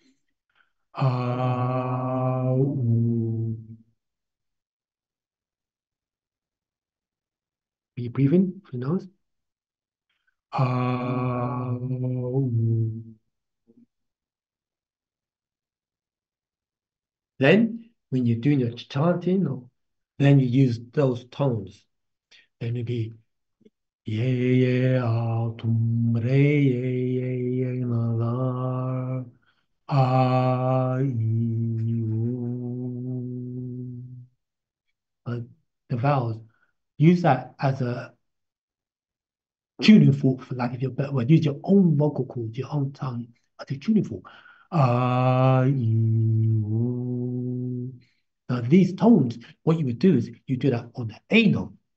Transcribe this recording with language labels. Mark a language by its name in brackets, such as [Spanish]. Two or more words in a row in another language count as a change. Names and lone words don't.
[English] Be breathing through the nose. Then, when you're doing your chanting, then you use those tones. Then it'll be ye tum re ye malar the vowels. Use that as a tuning fork for like if you're better word. Use your own vocal cords, your own tongue as a tuning fork. Now these tones, what you would do is you do that on the A note.